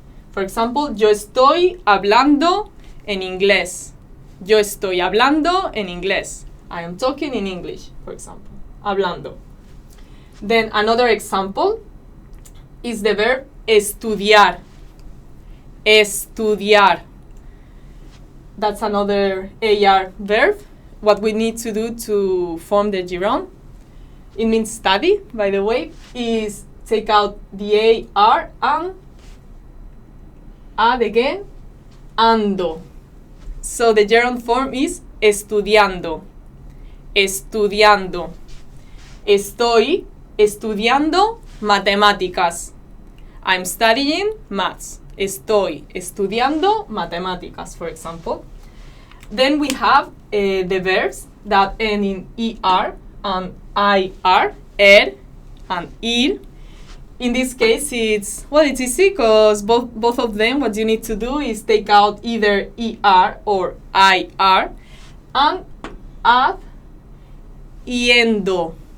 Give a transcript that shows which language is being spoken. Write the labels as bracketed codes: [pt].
[en] For example, [es] yo estoy hablando en inglés. Yo estoy hablando en inglés. [en] I am talking in English, for example. Hablando. Then another example is the verb estudiar. Estudiar. That's another AR verb. What we need to do to form the gerund, it means study, by the way, is take out the AR and add again ando. So the gerund form is estudiando. Estudiando. [es] Estoy estudiando matemáticas. [en] I'm studying maths. [es] Estoy estudiando matemáticas, [en] for example. Then we have the verbs that end in er and ir, and ir. In this case, it's easy because both of them, what you need to do is take out either er or ir and add yendo.